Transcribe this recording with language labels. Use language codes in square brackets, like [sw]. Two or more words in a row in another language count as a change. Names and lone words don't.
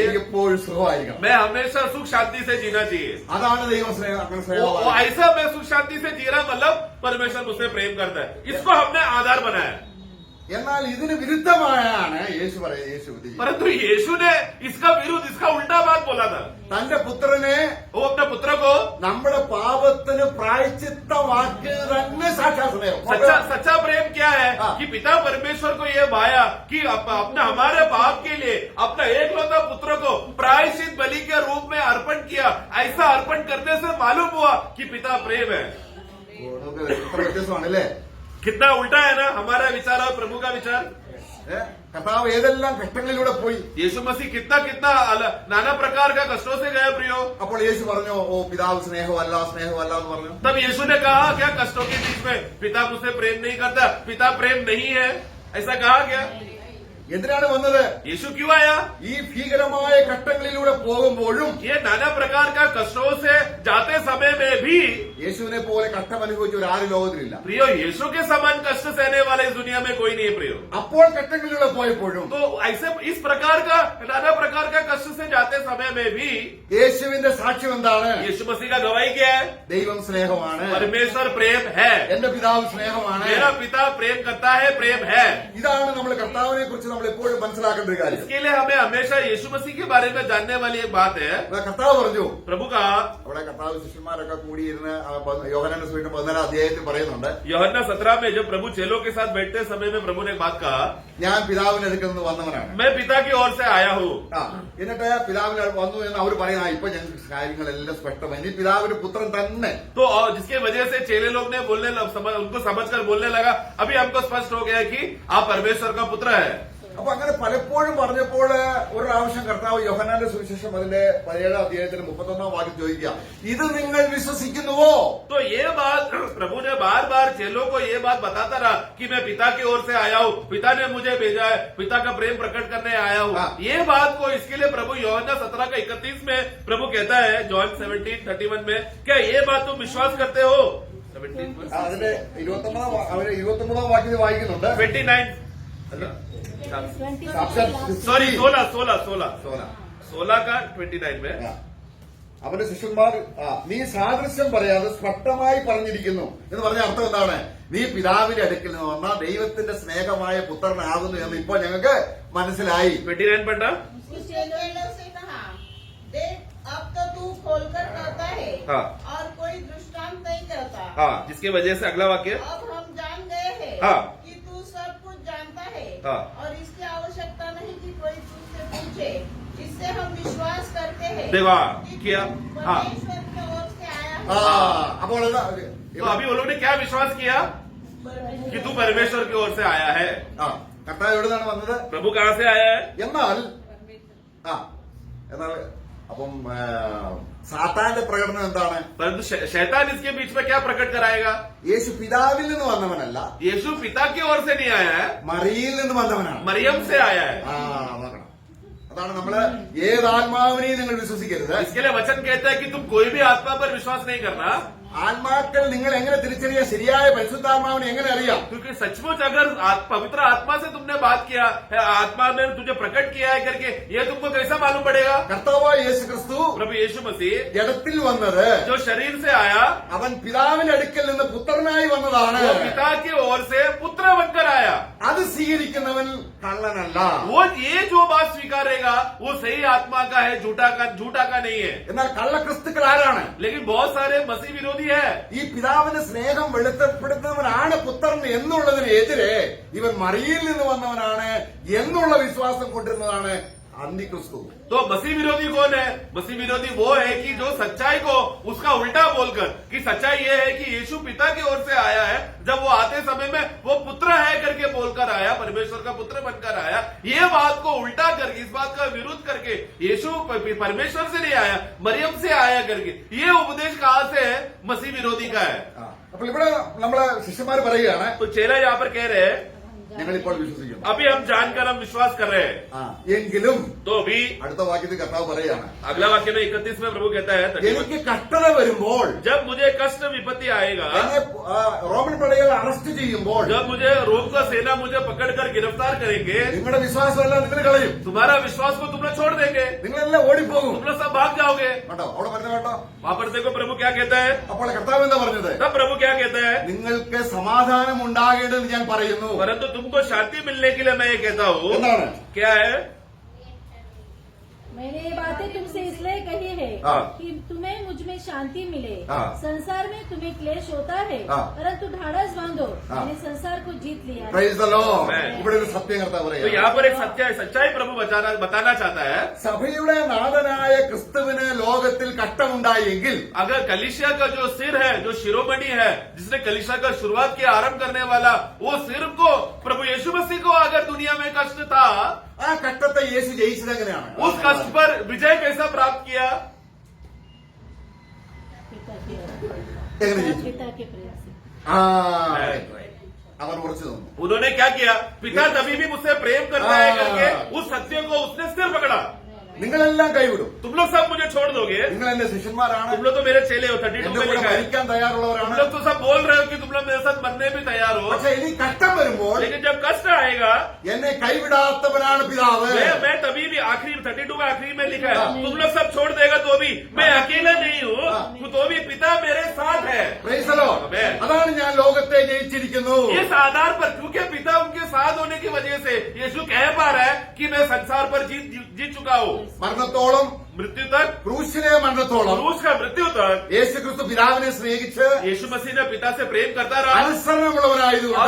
[ml] എനിക്ക് എപ്പോഴും സുഖമായിരിക്കണം. [hi] मैं हमेशा सुख शांति से जीना चाहिए. [ml] അതാണ് ദൈവം സ്നേഹം. അങ്ങനെ [hi] वो [ml] സ്നേഹമാണ്. [hi] ऐसा मैं सुख शांति से जी रहा मतलब परमेश्वर मुझसे प्रेम करता है. इसको हमने आधार बनाया. [ml] എന്നാൽ ഇതിന് വിരുദ്ധമായാണ് യേശു പറയുന്നത്. യേശു ഇത് ചെയ്തു. [hi] परंतु यीशु ने इसका विरुद्ध, इसका उल्टा बात बोला था। [ml] തന്റെ പുത്രനെ [hi] वो अपने पुत्र को [ml] നമ്മുടെ പാപത്തിന് പ്രായശ്ചിത്തമാക്കി തന്നെ സാക്ഷാൽ സ്നേഹം. [hi] सच्चा प्रेम क्या है हाँ। कि पिता परमेश्वर को ये भाया कि अपने हमारे पाप के लिए अपना एकलौता पुत्र को प्रायश्चित बलि के रूप में अर्पण किया। ऐसा अर्पण करने से मालूम हुआ कि पिता प्रेम है। [ml] ഓ, നമുക്ക് എത്ര വ്യത്യാസമാണല്ലേ? [hi] कितना उल्टा है ना हमारा विचार और प्रभु का विचार। [ml] കർത്താവ് ഏതെല്ലാം ഘട്ടങ്ങളിലൂടെ പോയി. [hi] यीशु मसीह कितना नाना प्रकार का कष्टों से गया प्रियो। [ml] അപ്പോൾ യേശു പറഞ്ഞു, ഓ പിതാവ് സ്നേഹമല്ല സ്നേഹമല്ല എന്ന് പറഞ്ഞു. [hi] तब यीशु ने कहा क्या कष्टों के बीच में पिता मुझसे प्रेम नहीं करता, पिता प्रेम नहीं है, ऐसा कहा क्या? [ml] എന്തിനാണ് വന്നത്? [hi] यीशु क्यों आया? [ml] ഈ ഭീകരമായ ഘട്ടങ്ങളിലൂടെ പോകുമ്പോഴും [hi] ये नाना प्रकार का कष्टों से जाते समय में भी [ml] യേശുവിനെ പോലെ കഷ്ടം അനുഭവിച്ച ഒരു ആരും ലോകത്തിലില്ല. [hi] प्रियो यीशु के समान कष्ट सहने वाले इस दुनिया में कोई नहीं है प्रियो। [ml] അപ്പോൾ ഘട്ടങ്ങളിലൂടെ പോയപ്പോഴും [hi] तो ऐसे इस प्रकार का नाना प्रकार का कष्ट से जाते समय में भी [ml] യേശുവിന്റെ സാക്ഷ്യം എന്താണ്? [hi] यीशु मसीह का गवाही क्या है? [ml] ദൈവം സ്നേഹമാണ്, [hi] परमेश्वर प्रेम है, [ml] എന്റെ പിതാവ് സ്നേഹമാണ്. [hi] मेरा पिता प्रेम करता है, प्रेम है। [ml] ഇതാണ് നമ്മൾ കർത്താവിനെ കുറിച്ച് നമ്മൾ എപ്പോഴും മനസ്സിലാക്കേണ്ട ഒരു കാര്യം. [hi] इसके लिए हमें हमेशा यीशु मसीह के बारे में जानने वाली एक बात है। [ml] ഇവിടെ കർത്താവ് പറഞ്ഞു, [hi] प्रभु कहा, [ml] അവിടെ കർത്താവ് ശിഷ്യന്മാരൊക്കെ കൂടിയിരുന്ന് യോഹന്നാന്റെ സുവിശേഷം 14 അധ്യായത്തിൽ പറയുന്നുണ്ട്, [hi] यूहन्ना 17 में जब प्रभु चेलों के साथ बैठते समय में प्रभु ने एक बात कहा, [ml] ഞാൻ പിതാവിന്റെ അടുക്കൽ നിന്ന് വന്നവനാണ്. [hi] मैं पिता की ओर से आया हूँ। [ml] എന്നിട്ട് പിതാവിന് വന്നു എന്ന് അവർ പറയുന്ന, ഇപ്പൊ ഞങ്ങൾക്ക് കാര്യങ്ങളെല്ലാം സ്പഷ്ടമായി, ഇനി പിതാവിന്റെ പുത്രൻ തന്നെ. [hi] तो और जिसके वजह से चेले लोग ने उनको समझकर बोलने लगा, अभी हमको स्पष्ट हो गया कि आप परमेश्वर का पुत्र है। [ml] അപ്പൊ അങ്ങനെ പലപ്പോഴും പറഞ്ഞപ്പോൾ ഒരു പ്രാവശ്യം കർത്താവ് യോഹന്നാന്റെ സുവിശേഷം അതിന്റെ 17 അധ്യായത്തിന് 31 വാക്യം ചോദിക്കുക, ഇത് നിങ്ങൾ വിശ്വസിക്കുന്നുവോ? [hi] तो ये बात प्रभु ने बार बार चेलों को ये बात बताता रहा कि मैं पिता की ओर से आया हूँ, पिता ने मुझे भेजा है, पिता का प्रेम प्रकट करने आया हूँ। हाँ। ये बात को इसके लिए प्रभु यूहन्ना 17 का 31 में प्रभु कहता है, जॉन 17:31 में, क्या ये बात तुम विश्वास करते हो? 17 [ml] അതിന്റെ 29 വാക്യത്തിൽ വായിക്കുന്നുണ്ട്. [hi] 29 सॉरी 16 का 29 में [ml] അവന്റെ ശിഷ്യന്മാർ, നീ സാദൃശ്യം പറയാതെ സ്പഷ്ടമായി പറഞ്ഞിരിക്കുന്നു എന്ന് പറഞ്ഞ അർത്ഥം എന്താണ്? നീ പിതാവിന്റെ അടുക്കൽ നിന്ന് വന്ന ദൈവത്തിന്റെ സ്നേഹമായ പുത്രനാകുന്നു എന്ന് ഇപ്പൊ ഞങ്ങൾക്ക് മനസ്സിലായി. [hi] 29 पढ़ना। उसने चेलों से कहा, देख अब तो तू खोलकर कहता है हाँ। और कोई दृष्टांत नहीं करता। हाँ, जिसके वजह से अगला वाक्य, अब हम जान गए हैं हाँ। कि तू सब कुछ जानता है हाँ। और इसकी आवश्यकता नहीं कि कोई तुझसे पूछे। इससे हम विश्वास करते हैं देखो, कि तू किया, हाँ। परमेश्वर की ओर से आया है। [ml] അപ്പോൾ [hi] तो अभी वो लोग ने क्या विश्वास किया कि तू परमेश्वर की ओर से आया है। [ml] കർത്താവ് എവിടെ നിന്നാണ് വന്നത്? [hi] प्रभु कहाँ से आया है? [ml] എന്നാൽ അപ്പം സാത്താന്റെ പ്രകടനം എന്താണ്? [hi] परंतु शैतान इसके बीच में क्या प्रकट कराएगा? [ml] യേശു പിതാവിൽ നിന്ന് വന്നവനല്ല, [hi] यीशु पिता की ओर से नहीं आया है, [ml] മറിയിൽ നിന്ന് വന്നവനാണ്. [hi] मरियम से आया है। [ml] നോക്കണം. അതാണ് നമ്മള് ഏതാത്മാവിനെയും നിങ്ങൾ വിശ്വസിക്കരുത്. [hi] इसके लिए वचन कहता है कि तुम कोई भी आत्मा पर विश्वास नहीं करना, [ml] ആത്മാക്കൾ നിങ്ങൾ എങ്ങനെ തിരിച്ചറിയാം? ശരിയായ പരിശുദ്ധാത്മാവിനെ എങ്ങനെ അറിയാം? [hi] क्योंकि सचमुच अगर पवित्र आत्मा से तुमने बात किया है, आत्मा ने तुझे प्रकट किया है करके, ये तुमको कैसा मालूम पड़ेगा? [ml] കർത്താവായ യേശു ക്രിസ്തു [hi] प्रभु यीशु मसीह [ml] ജഡത്തിൽ വന്നത് [hi] जो शरीर से आया, [ml] അവൻ പിതാവിന്റെ അടുക്കൽ നിന്ന് പുത്രനായി വന്നതാണ്. [hi] वो पिता की ओर से पुत्र बनकर आया। [ml] അത് സ്വീകരിക്കുന്നവൻ കള്ളനല്ല. [hi] वो ये जो बात स्वीकारेगा वो सही आत्मा का है, झूठा का नहीं है। [ml] എന്നാൽ കള്ളക്രിസ്തുക്കൾ ആരാണ്? [hi] लेकिन बहुत सारे मसीह विरोधी है। [ml] ഈ പിതാവിന്റെ സ്നേഹം വെളിപ്പെടുത്തുന്നവനാണ് പുത്രൻ എന്നുള്ളതിനെതിരെ ഇവൻ മറിയിൽ നിന്ന് വന്നവനാണ് എന്നുള്ള വിശ്വാസം കൊണ്ടിരുന്നതാണ് അന്തിക്രിസ്തു. [hi] तो मसीह विरोधी कौन है? मसीह विरोधी वो है कि जो सच्चाई को उसका उल्टा बोलकर कि सच्चाई ये है कि यीशु पिता की ओर से आया है, जब वो आते समय में वो पुत्र है करके बोलकर आया, परमेश्वर का पुत्र बनकर आया, ये बात को उल्टा करके, इस बात का विरोध करके यीशु परमेश्वर से नहीं आया, मरियम से आया करके, ये उपदेश कहाँ से है? मसीह विरोधी का है। [ml] അപ്പോൾ ഇവിടെ നമ്മളെ ശിഷ്യന്മാർ പറയുകയാണ്, [hi] तो चेला यहाँ पर कह रहे हैं, [ml] ഞങ്ങളിപ്പോൾ വിശ്വസിക്കുന്നു. [hi] अभी हम जानकर हम विश्वास कर रहे हैं। [ml] എങ്കിലും [hi] तो अभी [ml] അടുത്ത വാക്യത്തിൽ കർത്താവ് പറയുകയാണ്, [hi] अगला वाक्य में 31 में प्रभु कहता है, [ml] എനിക്ക് കഷ്ടത വരുമ്പോൾ, [hi] जब मुझे कष्ट विपत्ति आएगा, [ml] എന്നെ റോമൻ പടയാളികൾ അറസ്റ്റ് ചെയ്യുമ്പോൾ, [hi] जब मुझे रोम का सेना मुझे पकड़कर गिरफ्तार करेंगे, [ml] നിങ്ങളുടെ വിശ്വാസമെല്ലാം നിങ്ങൾ കളയും, [hi] तुम्हारा विश्वास को तुम लोग छोड़ देंगे, [ml] നിങ്ങളെല്ലാം ഓടിപ്പോകും. [hi] तुम लोग सब भाग जाओगे। [ml] കേട്ടോ, അവിടെ പറഞ്ഞ കേട്ടോ. [hi] वहां पर देखो प्रभु क्या कहता है। [ml] അപ്പോൾ കർത്താവ് എന്താ പറഞ്ഞത്? [hi] तब प्रभु क्या कहता है, [ml] നിങ്ങൾക്ക് സമാധാനം ഉണ്ടാകേണ്ടതെന്ന് ഞാൻ പറയുന്നു. [hi] परंतु तुमको शांति मिलने के लिए मैं ये कहता हूँ। [ml] എന്താണ്? [hi] क्या है? मैंने ये बातें तुमसे इसलिए कही है हाँ। कि तुम्हें मुझ में शांति मिले। हाँ। संसार में तुम्हें क्लेश होता है, हाँ। परंतु ढाढ़स बांधो, हाँ। मैंने संसार को जीत लिया है। [en] Praise the Lord. Amen. [ml] ഇവിടെ ഒരു സത്യം കർത്താവ് [hi] तो [ml] പറയാം. [hi] यहाँ पर एक सच्चाई प्रभु बताना चाहता है। [ml] സഭയുടെ നാഥനായ ക്രിസ്തുവിന് ലോകത്തിൽ കട്ടമുണ്ടായെങ്കിൽ [hi] अगर कलिसिया का जो सिर है, जो शिरोमणि है, जिसने कलिसिया का शुरुआत किया, आरंभ करने वाला, वो सिर को प्रभु यीशु मसीह को अगर दुनिया में कष्ट था, [ml] ആ കട്ടത്തെ യേശു ജയിച്ചത് എങ്ങനെയാണ്? [hi] उस कष्ट पर विजय कैसा प्राप्त किया? पिता के [ml] എങ്ങനെ ജയിച്ചു? [hi] पिता के प्रेम से। [ml] ആ അവർ ഉറച്ചു നിന്നു. [hi] उन्होंने क्या किया? पिता तभी भी मुझसे प्रेम करता है करके उस सत्य को उसने सिर पकड़ा। [ml] നിങ്ങളെല്ലാം കൈവിടും. [hi] तुम लोग सब मुझे छोड़ दोगे, [ml] നിങ്ങൾ എന്റെ ശിഷ്യന്മാരാണ്, [hi] तुम लोग तो मेरे चेले हो। 32 [ml] എന്റെ [hi] में [ml] കൂടെ [hi] लिखा है, [ml] മരിക്കാൻ [hi] तुम [ml] തയ്യാറുള്ളവരാണ്. [hi] लोग तो सब बोल रहे हो कि तुम लोग मेरे साथ मरने भी तैयार हो, [ml] പക്ഷെ ഇനി കട്ടം വരുമ്പോൾ [hi] लेकिन जब कष्ट आएगा, [ml] എന്നെ കൈവിടാത്തവനാണ് പിതാവ്. [hi] मैं तभी भी आखिरी 32 में आखिरी में लिखा है, तुम लोग सब छोड़ देगा तो भी मैं अकेला नहीं हूँ, तो भी पिता मेरे साथ है। [en] Praise the Lord. Amen. [ml] അതാണ് ഞാൻ ലോകത്തെ ജയിച്ചിരിക്കുന്നു. [hi] इस आधार पर, क्योंकि पिता उनके साथ होने की वजह से यीशु कह पा रहा है कि मैं संसार पर जीत चुका हूँ। [ml] മരണത്തോളം, [hi] मृत्यु तक, [ml] ക്രൂശിലെ മരണത്തോളം [hi] क्रूस का मृत्यु तक [ml] യേശു ക്രിസ്തു പിതാവിനെ സ്നേഹിച്ച് [hi] यीशु मसीह ने पिता से प्रेम करता रहा और [ml] അനുസരണമുള്ളവരായതുകൊണ്ട്